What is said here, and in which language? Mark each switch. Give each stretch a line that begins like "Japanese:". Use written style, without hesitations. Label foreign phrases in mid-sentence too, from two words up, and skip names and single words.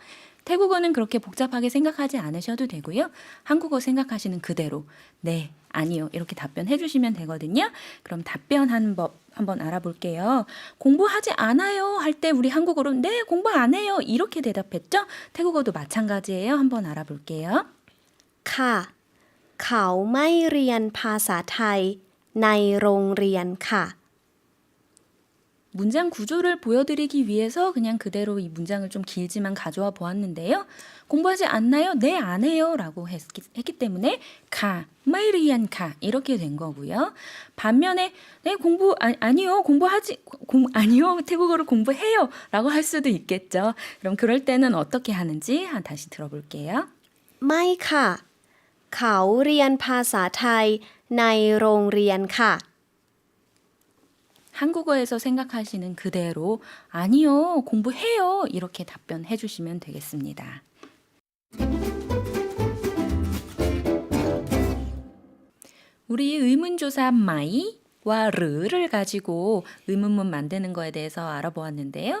Korean: 태국어는 그렇게 복잡하게 생각하지 않으셔도 되고요. 한국어 생각하시는 그대로 네, 아니요 이렇게 답변해 주시면 되거든요. 그럼 답변하는 법 한번 알아볼게요. 공부하지 않아요 할 때 우리 한국어로 네, 공부 안 해요 이렇게 대답했죠? 태국어도 마찬가지예요. 한번 알아볼게요.
Thai: ค่ะ เขาไม่เรียนภาษาไทยในโรงเรียนค่ะ
Korean: 문장 구조를 보여드리기 위해서 그냥 그대로 이 문장을 좀 길지만 가져와 보았는데요. 공부하지 않나요? 네, 안 해요 라고 했기 때문에 가,
Thai: ไม่เรียนค่ะ
Korean: 이렇게 된 거고요. 반면에 네, 아니요, 아니요, 태국어를 공부해요 라고 할 수도 있겠죠. 그럼 그럴 때는 어떻게 하는지 다시 들어볼게요.
Thai: ไม่ค่ะ เขาเรียนภาษาไทยในโรงเรียนค่ะ
Korean: 한국어에서 생각하시는 그대로 아니요, 공부해요 이렇게 답변해 주시면 되겠습니다. 우리 의문조사 마이와 르를 가지고 의문문 만드는 거에 대해서 알아보았는데요.